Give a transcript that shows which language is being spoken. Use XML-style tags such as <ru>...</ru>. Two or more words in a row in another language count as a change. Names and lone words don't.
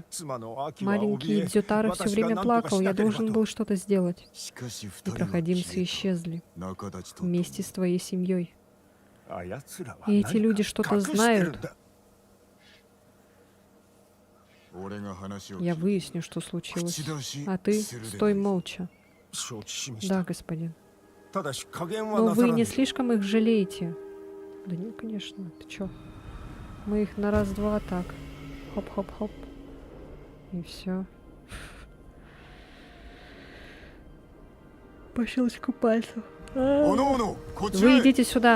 <ru>Маленький Дзютара все время плакал. Я должен был что-то сделать. И проходимцы исчезли вместе с твоей семьей. И эти люди что-то знают. Я выясню, что случилось. А ты стой молча.</ru> <ja>承知しました</ja> <ru>Да, господин.</ru> <ja>ただし加減は</ja> <ru>Но</ru> <ja>なさ</ja> <ru>вы</ru> <ja>ら</ja> <ru>не</ru> <ja>ぬ</ja> <ru>слишком их жалеете? Да нет, конечно. Ты чё? Мы их на раз-два так. Хоп-хоп-хоп. И все. По щелчку пальцев. Вы идите сюда.</ru>